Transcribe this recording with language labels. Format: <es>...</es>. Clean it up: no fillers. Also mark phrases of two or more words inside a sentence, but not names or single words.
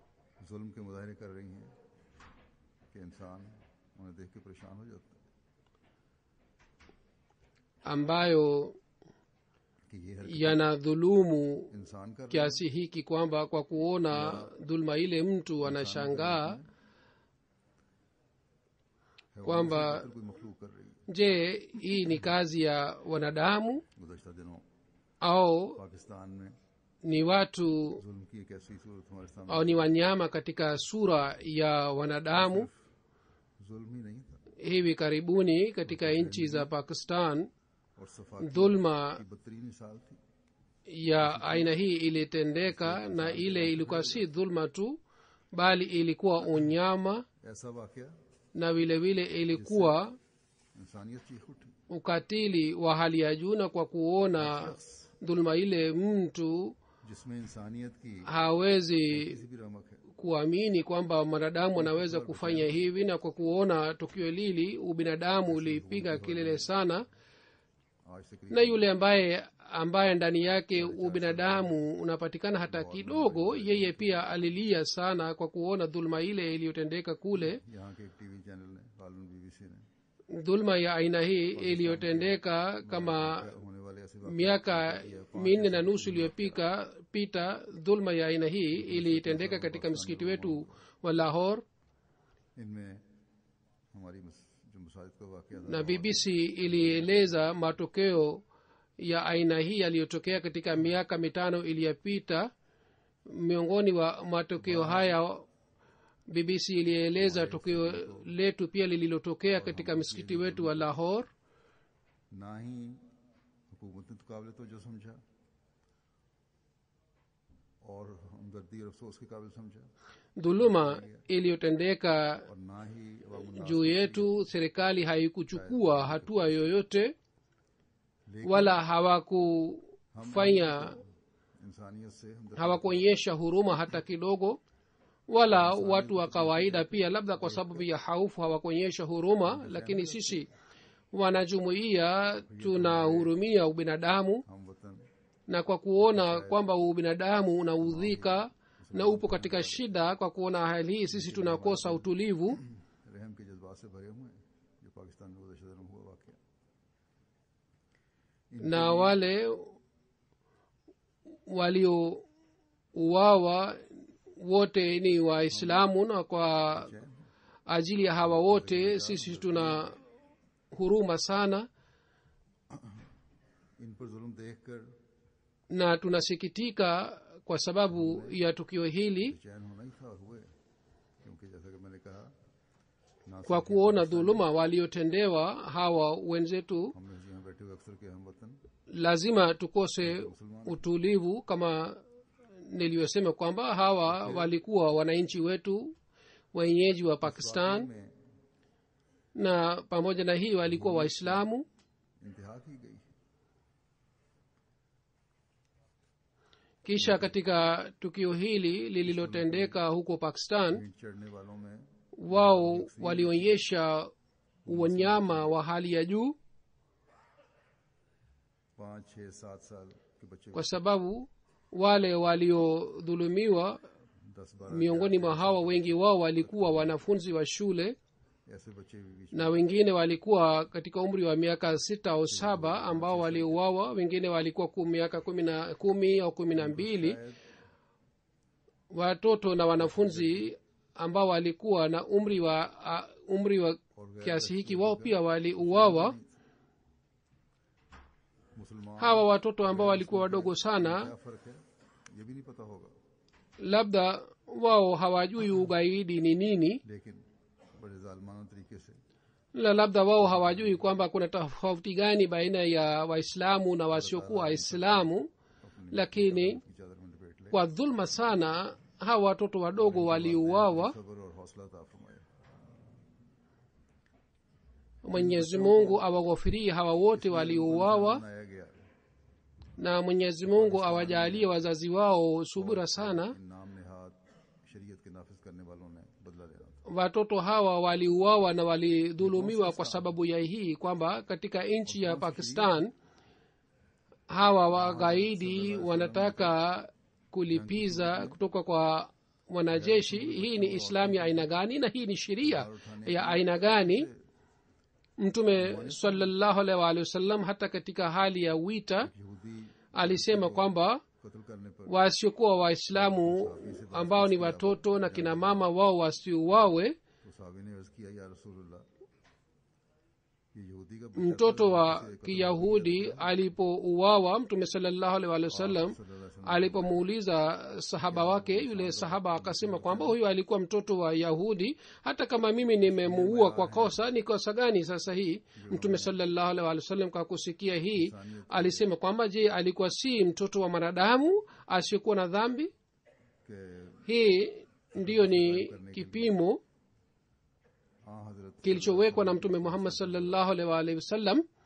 <sw>ambayo yanadhulumu kiasi hiki kwamba kwa kuona dhulma ile mtu anashangaa kwamba</sw> <ur>کوئی مخلوق کر رہی ہے.</ur> <sw>je hii ni kazi ya wanadamu</sw> <ur>گزشتہ دنوں</ur> <sw>au</sw> <ur>پاکستان میں</ur> <sw>ni watu</sw> <ur>ظلم کی ایک ایسی صورت ہمارے سامنے,</ur> <sw>au ni wanyama katika sura ya wanadamu.</sw> <ur>ظلم ہی نہیں تھا</ur> <sw>hivi karibuni katika nchi za Pakistan</sw> <ur>اور سفاکی</ur> <sw>dhulma</sw> <ur>کی بدترین مثال تھی.</ur> <sw>ya aina hii ilitendeka, na ile ilikuwa si dhulma tu bali ilikuwa unyama,</sw> <ur>ایسا واقعہ</ur> <sw>na vile vile ilikuwa</sw> <ur>انسانیت چیخ اٹھی.</ur> <sw>ukatili wa hali ya juu. Na kwa kuona dhulma ile, mtu</sw> <ur>جس میں انسانیت کی</ur> <sw>hawezi</sw> <ur>کسی بھی رمق ہے,</ur> <sw>kuamini kwamba mwanadamu anaweza kufanya hivi. Na kwa kuona tukio lili, ubinadamu ulipiga kelele sana,</sw> <ur>آج سے قریب</ur> <sw>na yule ambaye ndani yake ubinadamu unapatikana hata kidogo, yeye pia alilia sana kwa kuona dhulma ile iliyotendeka kule.</sw> <ur>یہاں کے ایک ٹی وی چینل نے قانون بی بی سی نے</ur> <sw>dhulma ya aina hii iliyotendeka kama</sw> <ur>ہونے والے ایسے واقعے</ur> <sw>miaka 4.5 iliyopita, dhulma ya aina hii ilitendeka katika msikiti wetu wa Lahore,</sw> <ur>ان میں ہماری جو مساجد کا واقعہ تھا,</ur> <sw>na BBC ilieleza matokeo ya aina hii yaliyotokea katika miaka 5 iliyopita. Miongoni wa matokeo haya, BBC ilieleza tokeo letu pia lililotokea katika msikiti wetu wa Lahore.</sw> <ur>نہ ہی حکومت نے تو قابل تو جو سمجھا اور ہمدردی اور افسوس کے قابل سمجھا,</ur> <sw>dhuluma iliyotendeka</sw> <ur>اور نہ ہی عوامل</ur> <sw>juu yetu, serikali haikuchukua hatua yoyote wala hawakufanya,</sw> <ur>انسانیت سے ہمدردی</ur> <sw>hawakuonyesha huruma hata kidogo, wala watu wa kawaida pia, labda kwa sababu ya haufu hawakuonyesha huruma. Lakini sisi wanajumuiya tunahurumia ubinadamu,</sw> <ur>ہم وطن</ur> <sw>na kwa kuona kwamba ubinadamu unaudhika na upo katika shida, kwa kuona hali hii sisi tunakosa utulivu,</sw> <ur>رحم کے جذبات سے بھرے ہوئے ہیں، جو پاکستان میں گزشتہ دنوں ہوا واقعہ.</ur> <sw>na wale waliouawa wote ni Waislamu, na kwa ajili ya hawa wote sisi tuna huruma sana,</sw> <ur>ان پر ظلم دیکھ کر</ur> <sw>na tunasikitika kwa sababu ya tukio hili,</sw> <ur>چین ہونا ہی تھا اور ہوئے، کیونکہ جیسا کہ میں نے کہا، نہ</ur> <sw>kwa kuona dhuluma waliotendewa hawa wenzetu.</sw> <ur>ہم یہاں بیٹھے ہوئے اکثر کے ہم وطن</ur> <sw>Lazima tukose utulivu, kama niliyosema kwamba hawa walikuwa wananchi wetu wenyeji wa Pakistan,</sw> <ur>में</ur> <sw>na pamoja na hii walikuwa Waislamu.</sw> <ur>انتہا کی گئی.</ur> <sw>Kisha katika tukio hili lililotendeka huko Pakistan,</sw> <ur>اینٹ چڑھنے والوں میں</ur> <sw>wao walionyesha unyama wa hali ya juu,</sw> <ur>5، 6، 7 سال کے بچے,</ur> <sw>kwa sababu wale waliodhulumiwa</sw> <ur>10, 12</ur> <sw>miongoni mwa hawa wengi wao walikuwa wanafunzi wa shule,</sw> <ur>ایسے بچے بھی بیچ</ur> <sw>na wengine walikuwa katika umri wa miaka 6 au 7 ambao waliuawa. Wengine walikuwa miaka 10 au 12. Watoto na wanafunzi ambao walikuwa na umri wa kiasi hiki, wao pia waliuawa.</sw> <ur>मुसलमान</ur> <sw>Hawa watoto ambao walikuwa wadogo sana,</sw> <ur>کیا فرق ہے یہ بھی نہیں پتا ہوگا,</ur> <sw>labda wao hawajui ugaidi ni nini,</sw> <ur>لیکن بڑے ظالمانہ طریقے سے</ur> <sw>labda wao hawajui kwamba kuna tofauti gani baina ya Waislamu na wasiokuwa Waislamu, lakini</sw> <ur>کی چادر میں لپیٹ لے,</ur> <sw>kwa dhulma sana hawa watoto wadogo waliuawa.</sw> <ur>صبر اور حوصلہ عطا فرمائے.</ur> <sw>Mwenyezi Mungu awaghofirie hawa wote waliouawa,</sw> <ur>بنایا گیا,</ur> <sw>na Mwenyezi Mungu awajalie wazazi wao subira sana.</sw> <ur>ان نام نہاد شریعت کے نافذ کرنے والوں نے بدلہ لینا تھا.</ur> <sw>Watoto hawa waliuawa na walidhulumiwa kwa sababu ya hii kwamba katika nchi ya Pakistan hawa wagaidi wanataka kulipiza kutoka kwa wanajeshi. Hii ni Islamu ya aina gani? Na hii ni sheria ya aina gani? Mtume</sw> <ar>صلى الله عليه وسلم</ar> <sw>hata katika hali ya wita</sw> <ur>यहूदी</ur> <sw>alisema kwamba</sw> <ur>قتل کرنے پر</ur> <sw>wasiokuwa Waislamu ambao ni watoto na kina mama wao wasiuawe.</sw> <ur>تو صحابی نے عرض کیا,</ur> <ar>يا رسول الله,</ar> <ur>یہ یہودی کا</ur> <sw>mtoto wa kiyahudi alipouawa mtume</sw> <ar>صلى الله عليه وسلم</ar> <sw>alipomuuliza sahaba wake yule sahaba akasema kwamba huyu alikuwa mtoto wa yahudi hata kama mimi nimemuua kwa kosa ni kosa gani sasa hii mtume</sw> <ar>صلى الله عليه وسلم</ar> <sw>kwa kusikia hii alisema kwamba je alikuwa si mtoto wa mwanadamu asiyekuwa na dhambi hii ndiyo ni kipimo kilichowekwa na mtume Muhammad</sw> <ar>صلى الله عليه وسلم</ar>